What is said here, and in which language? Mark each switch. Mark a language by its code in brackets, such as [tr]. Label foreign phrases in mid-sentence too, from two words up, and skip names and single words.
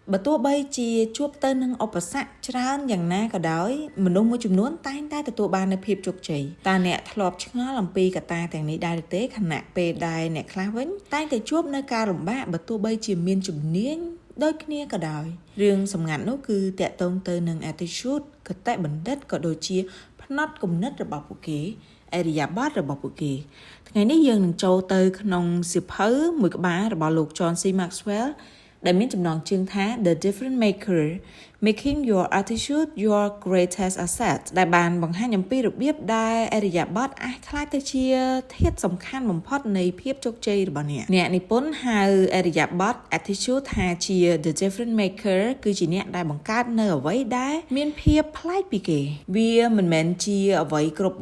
[km] បើទោះបីជាជួបទៅនឹងឧបសគ្គច្រើនយ៉ាងណាក៏ដោយមនុស្សមួយចំនួនតែងតែទទួលបាននូវភាពជោគជ័យតើអ្នកធ្លាប់ឆ្ងល់អំពីកត្តាទាំងនេះដែរឬទេខណៈពេលដែលអ្នកខ្លះវិញតែងតែជួបនៅការលំបាកបើទោះបីជាមានជំនាញដូចគ្នាក៏ដោយរឿងសម្ងាត់នោះគឺតាក់ទងទៅនឹង attitude គតិបណ្ឌិតក៏ដូចជាផ្នត់គំនិតរបស់ពួកគេឥរិយាបថរបស់ពួកគេថ្ងៃនេះយើងនឹងចូលទៅក្នុងសៀវភៅមួយក្បាលរបស់លោក John C. Maxwell ដែលមានចំណងជើងថា The Difference Maker Making Your Attitude Your Greatest Asset ដែលបានបង្ហាញអំពីរបៀបដែលឥរិយាបថអាចក្លាយទៅជាធាតុសំខាន់បំផុតនៃភាពជោគជ័យរបស់អ្នកនិពន្ធហៅឥរិយាបថ attitude ថាជា The Difference Maker គឺជាអ្នកដែលបង្កើតនៅអ្វីដែលមានភាពប្លែកពីគេវាមិនមែនជាអ្វីគ្រប់